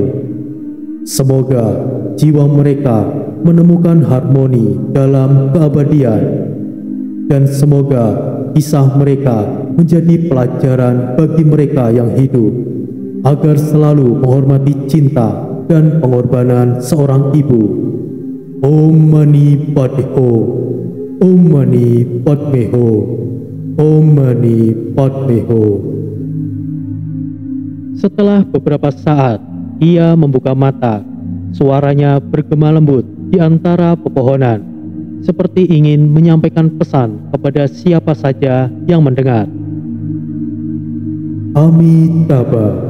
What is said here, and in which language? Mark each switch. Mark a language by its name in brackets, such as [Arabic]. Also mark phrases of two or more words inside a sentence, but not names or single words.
[Indonesian] Semoga jiwa mereka menemukan harmoni dalam keabadian, dan semoga kisah mereka menjadi pelajaran bagi mereka yang hidup, agar selalu menghormati cinta dan pengorbanan seorang ibu. [Sanskrit] Om Mani Padme Hum, Om Mani Padme Hum, Om Mani Padme Hum. [Indonesian] Setelah beberapa saat, ia membuka mata. Suaranya bergema lembut di antara pepohonan, seperti ingin menyampaikan pesan kepada siapa saja yang mendengar. Amitabha.